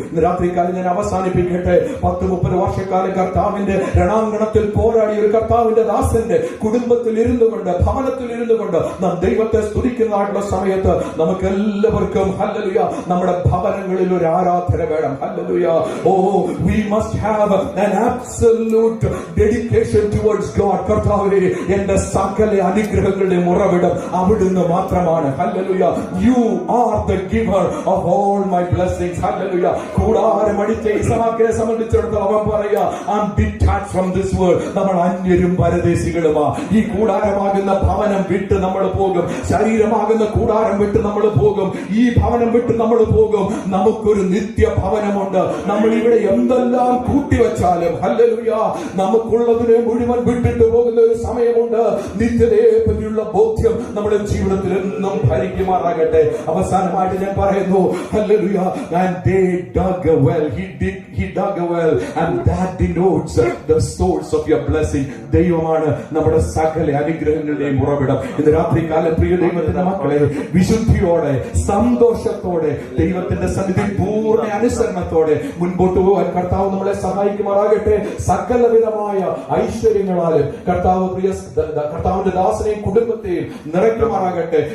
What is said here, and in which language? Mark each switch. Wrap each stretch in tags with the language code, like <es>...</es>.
<ml>ഇന്ന് രാത്രികാലം ഞാൻ അവസാനിപ്പിക്കട്ടെ. 10-30 വർഷക്കാലം കർത്താവിന്റെ രണാങ്കണത്തിൽ പോരാടിയ ഒരു കർത്താവിന്റെ ദാസന്റെ കുടുംബത്തിൽ ഇരുന്നു കൊണ്ട്, ഭവനത്തിൽ ഇരുന്നു കൊണ്ട് നാം ദൈവത്തെ സ്തുതിക്കുന്നതായിട്ടുള്ള സമയത്ത് നമുക്ക് എല്ലാവർക്കും, ഹല്ലേലൂയ, നമ്മുടെ ഭവനങ്ങളിൽ ഒരു ആരാധന വേണം. Hallelujah.</ml> <en>We must have an absolute dedication towards God.</en> <ml>കർത്താവേ, എന്റെ സകല അനുഗ്രഹങ്ങളുടെ ഉറവിടം അവിടുന്ന് മാത്രമാണ്. Hallelujah.</ml> <en>You are the giver of all my blessings.</en> <ml>Hallelujah. കൂടാരം അടിച്ച ഇസ്ഹാക്കിനെ സംബന്ധിച്ചിടത്തോളം അവൻ പറയാ,</ml> <en>I'm detached from this world.</en> <ml>നമ്മൾ അന്യരും പരദേശികളുമാ. ഈ കൂടാരമാകുന്ന ഭവനം വിട്ട് നമ്മൾ പോകും, ശരീരമാകുന്ന കൂടാരം വിട്ട് നമ്മൾ പോകും, ഈ ഭവനം വിട്ട് നമ്മൾ പോകും. നമുക്കൊരു നിത്യ ഭവനമുണ്ട്. നമ്മൾ ഇവിടെ എന്തെല്ലാം കൂട്ടിവെച്ചാലും, ഹല്ലേലൂയ, നമുക്കുള്ളതിനെ മുഴുവൻ വിട്ടിട്ട് പോകുന്ന വരുന്ന ഒരു സമയമുണ്ട്. നിത്യതയെ പറ്റിയുള്ള ബോധ്യം നമ്മുടെ ജീവിതത്തിൽ എന്നും ഭരിക്കുമാറാകട്ടെ. അവസാനമായിട്ട് ഞാൻ പറയുന്നു, hallelujah,</ml> <en>and they dug a well. He dug a well, and that denotes the source of your blessing.</en> <ml>ദൈവമാണ് നമ്മുടെ സകല അനുഗ്രഹങ്ങളുടെയും ഉറവിടം. ഇന്ന് രാത്രികാലം പ്രിയ ദൈവത്തിന്റെ മക്കളെ, വിശുദ്ധിയോടെ സന്തോഷത്തോടെ ദൈവത്തിന്റെ സന്നിധി പൂർണ്ണ അനുസരണത്തോടെ മുൻപോട്ട് പോകാൻ കർത്താവ് നമ്മളെ സഹായിക്കുമാറാകട്ടെ. സകലവിധമായ ഐശ്വര്യങ്ങളാലും കർത്താവിന്റെ ദാസനെയും കുടുംബത്തെയും നിറയ്ക്കുമാറാകട്ടെ.</ml>